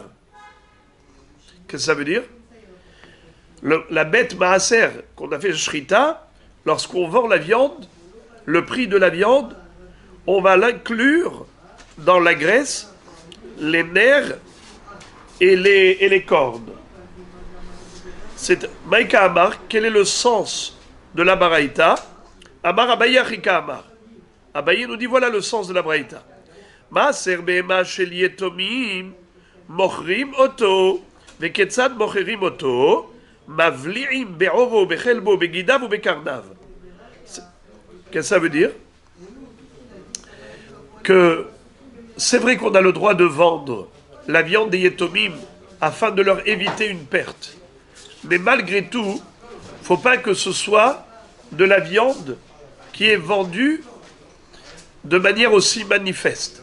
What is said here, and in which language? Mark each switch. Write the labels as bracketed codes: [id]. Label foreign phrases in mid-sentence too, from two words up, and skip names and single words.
[fr] Qu'est-ce que ça veut dire? La bête Maaser qu'on a fait Shrita, lorsqu'on vend la viande, le prix de la viande, on va l'inclure dans la graisse, les nerfs et les cornes. C'est [arc] מאי קאמר, [fr] quel est le sens de la Baraïta? [arc] אמר אביי הכי קאמר. [fr] Abaye nous dit voilà le sens de la Baraïta. [he] מעשר בהמה של יתומים מוכרים אותו וכיצד מוכרים אותו מבליעים בעורו בחלבו בגידיו ובקרניו. [fr] Qu'est-ce que ça veut dire? Que c'est vrai qu'on a le droit de vendre la viande des Yetomim afin de leur éviter une perte. Mais malgré tout, il ne faut pas que ce soit de la viande qui est vendue de manière aussi manifeste.